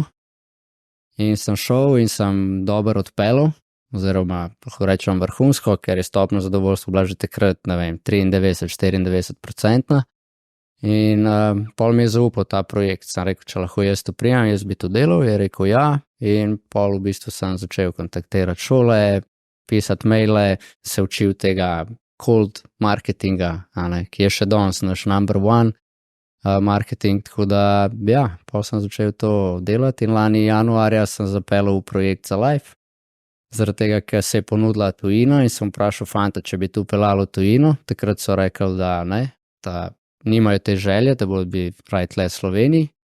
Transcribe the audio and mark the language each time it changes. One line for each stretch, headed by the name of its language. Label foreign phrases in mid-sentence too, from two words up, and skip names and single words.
Slovenian: In sem šel in sem dober odpeljal, oziroma lahko rečem vrhunsko, ker je stopnja zadovoljstva bila že takrat, ne vem, 93-94%. In pol mi je zaupal ta projekt, sem rekel, če lahko jaz to prijam, jaz bi to delal, je rekel ja, in pol v bistvu sem začel kontaktirati šole, pisati maile, se učil tega
English: cold marketinga,
Slovenian: ki je še danes naš
English: number one marketing,
Slovenian: tako da ja, pol sem začel to delati in lani januarja sem zapeljal v projekt za life. Zaradi tega, ker se je ponudila tujina in sem vprašal fanta, če bi tu peljalo tujino, takrat so rekli, da ne, da nimajo te želje, da bodo bi raje tle Sloveniji.